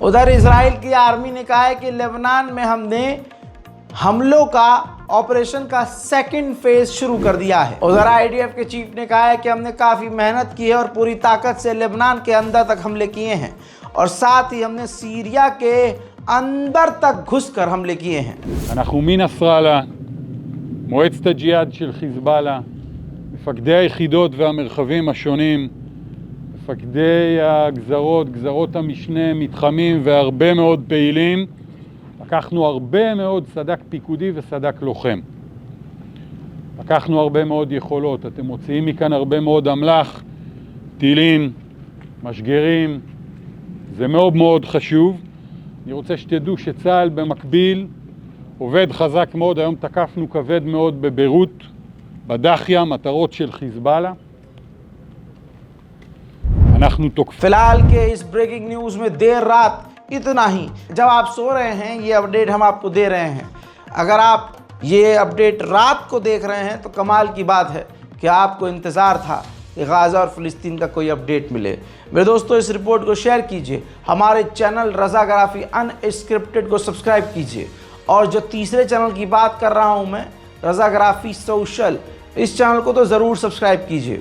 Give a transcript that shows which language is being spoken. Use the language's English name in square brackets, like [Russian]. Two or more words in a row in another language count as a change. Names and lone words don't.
[Hindi] उधर इजराइल की आर्मी ने कहा है कि लेबनान में हमने हमलों का ऑपरेशन का 2nd फेज शुरू कर दिया है। उधर आईडीएफ के चीफ ने कहा है कि हमने काफ़ी मेहनत की है और पूरी ताकत से लेबनान के अंदर तक हमले किए हैं और साथ ही हमने सीरिया के अंदर तक घुसकर हमले किए हैं। [Hebrew] אנחנו מנסראללה, מועצת הג'יהאד של חיזבאללה, מפקדי היחידות והמרחבים השונים, מפקדי הגזרות, גזרות המשנה, מתחמים והרבה מאוד פעילים. לקחנו הרבה מאוד סדק פיקודי וסדק לוחם. לקחנו הרבה מאוד יכולות. אתם מוציאים מכאן הרבה מאוד אמל"ח, טילים, משגרים. זה מאוד מאוד חשוב. אני רוצה שתדעו שצה"ל במקביל עובד חזק מאוד. היום תקפנו כבד מאוד בביירות, בדחיה, מטרות של חיזבאללה. אנחנו תוקפים. [Hindi] फिलहाल के इस [English] breaking news [Hindi] में देर रात इतना ही। जब आप सो रहे हैं ये अपडेट हम आपको दे रहे हैं। अगर आप ये अपडेट रात को देख रहे हैं तो कमाल की बात है कि आपको इंतज़ार था कि गाज़ा और फ़िलिस्तीन का कोई अपडेट मिले। मेरे दोस्तों, इस रिपोर्ट को शेयर कीजिए, हमारे चैनल रज़ाग्राफ़ी अनस्क्रिप्टेड को सब्सक्राइब कीजिए और जो तीसरे चैनल की बात कर रहा हूँ मैं, रज़ाग्राफ़ी सोशल, इस चैनल को तो ज़रूर सब्सक्राइब कीजिए।